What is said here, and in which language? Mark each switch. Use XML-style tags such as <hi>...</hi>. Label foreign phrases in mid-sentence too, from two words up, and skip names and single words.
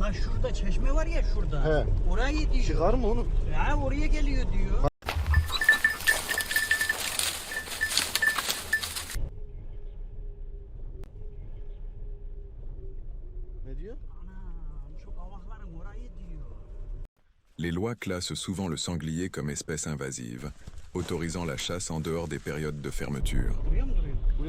<tr>Lan şurada çeşme var ya şurada. He. Oraya diyor. Çıkar mı onu? Ya oraya geliyor diyor. Ne diyor? Anam şu kavakların orayı diyor.</tr> <fr>Les lois classent souvent le sanglier comme espèce invasive, autorisant la chasse en dehors des périodes de fermeture.</fr> <tr>Duruyor mu duruyor?</tr>